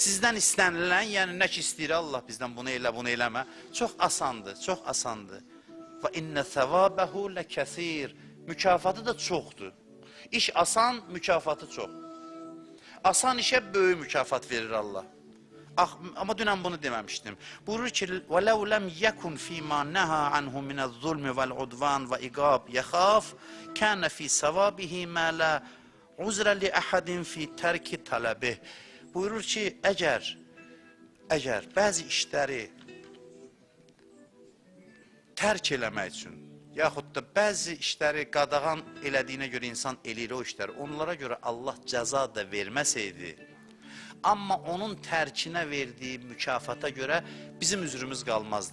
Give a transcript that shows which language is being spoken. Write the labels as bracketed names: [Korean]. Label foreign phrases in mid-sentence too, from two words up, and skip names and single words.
[Azerbaijani] Sizdən istənilən, yəni nə ki istəyir Allah bizdən bunu elə, bunu eləmə, çox asandır, çox asandır. Və [Arabic] إن ثوابه لكثير, [Azerbaijani] mükafatı da çoxdur. İş asan, mükafatı çox. Asan işə böyük mükafat verir Allah. Amma dünən bunu deməmişdim. Buyurur ki, [Arabic] وَلَوْ لَمْ يَكُنْ فِي مَا نَهَا عَنْهُ مِنَ الظُّلْمِ وَالْعُدْوَانِ وَإِقَابِ يَخَافِ كَانَ فِي سَوَابِهِ مَا لَا عُزْرَ لِأَحَدٍ فِي تَرْكِ طَلَبِهِ. [Azerbaijani] Buyurur ki, əgər bəzi işləri tərk eləmək üçün, yaxud da bəzi işləri qadağan elədiyinə görə insan eləyir o işləri, onlara görə Allah cəza da verməsəydi, amma onun tərkinə verdiyi mükafata görə bizim üzrümüz qalmazdı.